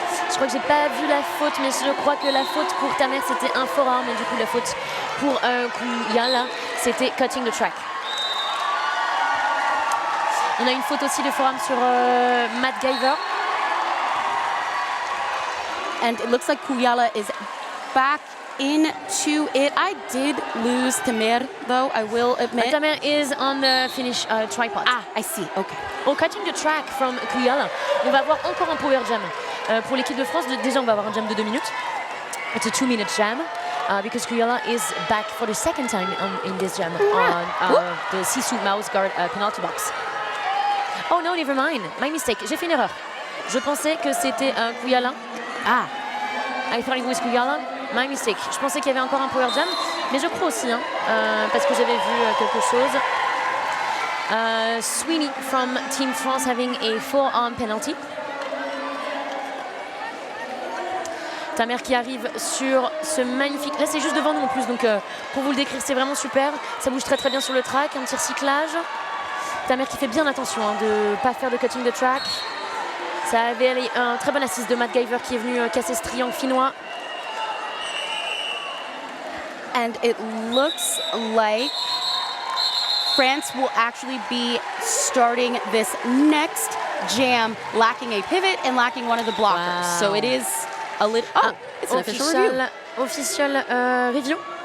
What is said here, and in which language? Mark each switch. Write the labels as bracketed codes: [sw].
[fr] Je crois que j'ai pas vu la faute, mais je crois que la faute pour ta mère c'était un forearm, et du coup la faute pour Kouyala c'était cutting the track. On a une faute aussi de forearm sur Matt Giver. [en] And it looks like Kouyala is back into it. I did lose Tamer, though, I will admit. Tamer is on the finish tripod. Ah, I see, okay. Oh, cutting the track from Kouyala. [fr] On va avoir encore un power jam. Pour l'équipe de France, déjà on va avoir un jam de 2 minutes. [en] It's a 2-minute jam. because Kuyala is back for the second time in this jam on the Sisu mouse guard penalty box. Oh no, never mind. My mistake. [fr] J'ai fait une erreur. Je pensais que c'était Kuyala. Ah. [en] I thought it was Kuyala. My mistake. [fr] Je pensais qu'il y avait encore un power jam, mais je crois aussi, parce que j'avais vu quelque chose. [en] Sweeney from Team France having a forearm penalty. [fr] Tamer qui arrive sur ce magnifique... Là, c'est juste devant nous en plus, donc pour vous le décrire, c'est vraiment super. Ça bouge très très bien sur le track, un petit recyclage. Tamer qui fait bien attention de ne pas faire de cutting the track. Ça avait un très bon assist de Matt Giver qui est venu casser ce triangle finnois. [en] And it looks like France will actually be starting this next jam lacking a pivot and lacking one of the blockers. Wow. So it is a little... Oh, it's an official review. Official review.